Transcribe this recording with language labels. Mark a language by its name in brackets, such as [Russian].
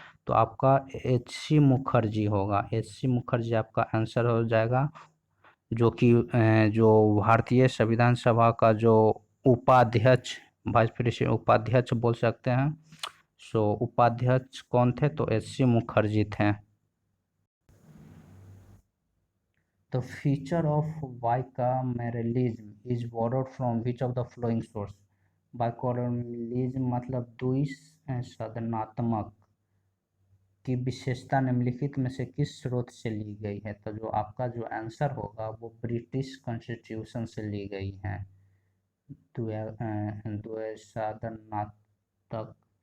[Hindi] तो आपका HC मुखर्जी होगा। HC मुखर्जी आपका आंसर हो जाएगा, जो कि जो भारतीय संविधान सभा का जो उपाध्यक्ष, वाइस प्रेसिडेंट, उपाध्यक्ष बोल सकते हैं। सो उपाध्यक्ष कौन थे, तो HC मुखर्जी थे। [English] The feature of bicameralism is borrowed from which of the following source। [Hindi] बाइकॉलरिज्म मतलब द्वि सदनात्मक की विशेषता निम्नलिखित में से किस स्रोत से ली गई है। तो जो आपका जो आंसर होगा वो ब्रिटिश कॉन्स्टिट्यूशन से ली गई है। द्वि सदनात्मक,